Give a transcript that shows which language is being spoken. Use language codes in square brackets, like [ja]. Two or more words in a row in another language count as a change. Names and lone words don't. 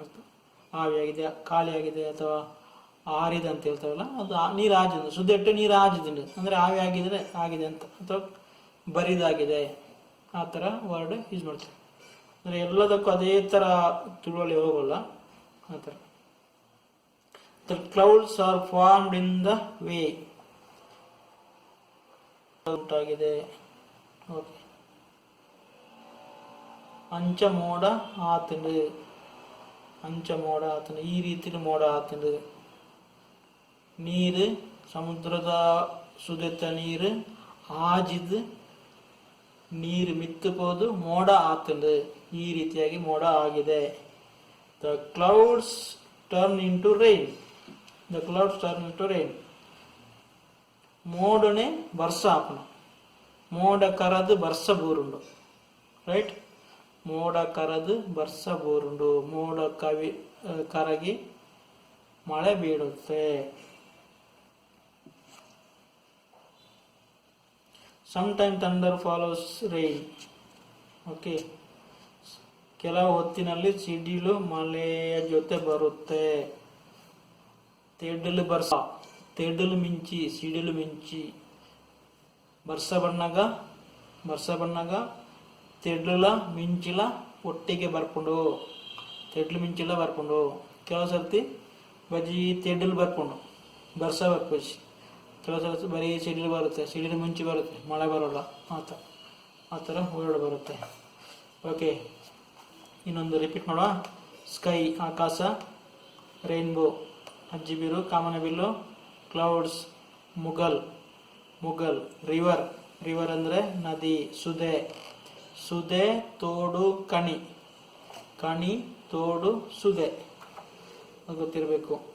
[kn] ಆವಿಯಾಗಿದೆ, ಖಾಲಿಯಾಗಿದೆ ಅಥವಾ ಆರಿದೆ ಅಂತ ಹೇಳ್ತಾವಲ್ಲ, ಅದು [tcy] ನೀರು ಆಜಿದು. ಸುದ್ದೆಟ್ಟು ನೀರು ಆಜಿದು [kn] ಅಂದ್ರೆ ಆವಿ ಆಗಿದ್ರೆ ಆಗಿದೆ ಅಂತ, ಅಥವಾ ಬರಿದಾಗಿದೆ ಆ ಥರ [en] word use [kn] ಮಾಡ್ತೀವಿ. ಅಂದರೆ ಎಲ್ಲದಕ್ಕೂ ಅದೇ ಥರ ತಿಳುವಳಿ ಹೋಗೋಲ್ಲ ಆ ಥರ. [en] the clouds are formed in the way. [kn] ಉಂಟಾಗಿದೆ. ಓಕೆ. [tcy] ಅಂಚ ಮೋಡ ಆತಂಡು. ಅಂಚ ಮೋಡ ಆತಂಡು. ಈ ರೀತಿ ಮೋಡ ಆತಂಡು. ನೀರು ಸಮುದ್ರದ ಸುದೆತ್ತ ನೀರು ಆಜಿದು ನೀರು ಮಿತ್ತು ಪೋದು ಮೋಡ ಆತಂಡು. [kn] ಈ ರೀತಿಯಾಗಿ ಮೋಡ ಆಗಿದೆ. [en] the clouds turn into rain. the clouds turn into rain. [tcy] ಮೋಡನೆ ವರ್ಷ ಆಪನ. ಮೋಡ ಕರದು ಬರ್ಸ ಬೂರುಂಡು. ರೈಟ್. ಮೋಡ ಕರದು ಬರ್ಸ ಬೂರುಂಡು. [kn] ಮೋಡ ಕರಗಿ ಮಳೆ ಬೀಳುತ್ತೆ. [en] Sometime thunder follows rain. [kn] ಓಕೆ. ಕೆಲವು ಹೊತ್ತಿನಲ್ಲಿ ಸಿಡಿಲು ಮಳೆಯ ಜೊತೆ ಬರುತ್ತೆ. [tcy] ತೆಡ್ಡಲು ಬರ್ಸ. ತೆಡ್ಡಲು ಮಿಂಚಿ, ಸಿಡಿಲು ಮಿಂಚಿ. ಬರ್ಸ ಬಣ್ಣಗ ತೆಡ್ಲ ಮಿಂಚಿಲ ಒಟ್ಟಿಗೆ ಬರ್ಕೊಂಡು. ತೆಡ್ಲು ಮಿಂಚಿಲ ಬರ್ಕೊಂಡು. ಕೆಲವು ಸರ್ತಿ ಬಜಿ ತೆಡ್ಡಲು ಬರ್ಕೊಂಡು ಬರ್ಸ ಬರ್ಪಸಿ. [kn] ಕೆಲವು ಸರ್ತಿ ಬರೀ ಸಿಡಿಲು ಬರುತ್ತೆ, ಸಿಡಿಲು ಮಿಂಚಿ ಬರುತ್ತೆ, ಮಳೆ ಬರೋಲ್ಲ. ಆ ಥರ ವರ್ಡ್ ಬರುತ್ತೆ. ಓಕೆ, ಇನ್ನೊಂದು ರಿಪೀಟ್ ಮಾಡುವ. ಸ್ಕೈ ಆಕಾಶ, ರೈನ್ಬೋ ಅಜ್ಜಿಬೀರು ಕಾಮನಬಿಲ್ಲು, ಕ್ಲೌಡ್ಸ್ ಮುಗಲ್, ರಿವರ್ ಅಂದರೆ ನದಿ, [tcy] ಸುದೆ ತೋಡು, ಕಣಿ ತೋಡು ಸುದೆ, [kn] ಅದು ಗೊತ್ತಿರಬೇಕು.